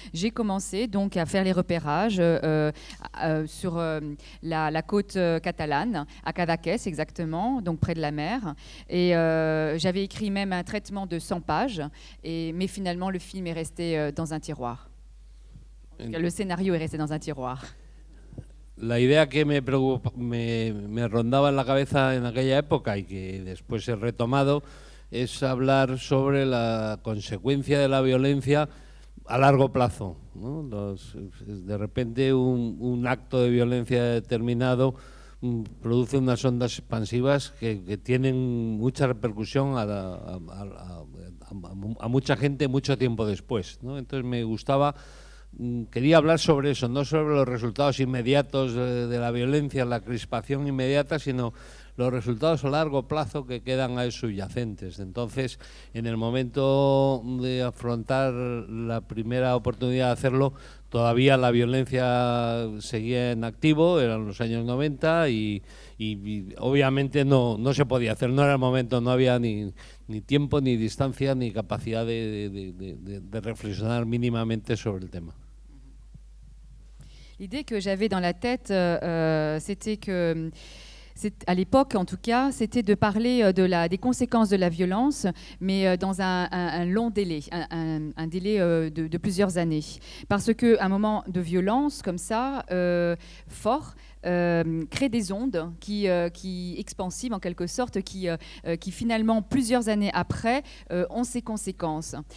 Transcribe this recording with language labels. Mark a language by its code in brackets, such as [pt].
[fr] J'ai commencé donc à faire les repérages sur la côte catalane, à Cadaqués exactement, donc près de la mer. Et j'avais écrit même un traitement de 100 pages, mais finalement le film est resté dans un tiroir. Le scénario est resté dans un tiroir. [es] La idea que me rondaba en la cabeza en aquella época y que después he retomado es hablar sobre la consecuencia de la violencia a largo plazo, ¿no? De repente un acto de violencia determinado produce unas ondas expansivas que tienen mucha repercusión a mucha gente mucho tiempo después, ¿no? Entonces me gustaba quería hablar sobre eso, no sobre los resultados inmediatos de la violencia, la crispación inmediata, sino los resultados a largo plazo que quedan ahí subyacentes. Entonces, en el momento de afrontar la primera oportunidad de hacerlo, todavía la violencia seguía en activo, eran los años 90 y obviamente no se podía hacer, no era el momento, no había ni tiempo, ni distancia, ni capacidad de reflexionar mínimamente sobre el tema. [fr] L'idée que j'avais dans la tête, c'était que, à l'époque en tout cas, c'était de parler des conséquences de la violence, mais dans un long délai, un délai de plusieurs années. Parce qu'un moment de violence comme ça, fort, crée des ondes qui expansives en quelque sorte, qui finalement plusieurs années après ont ses conséquences.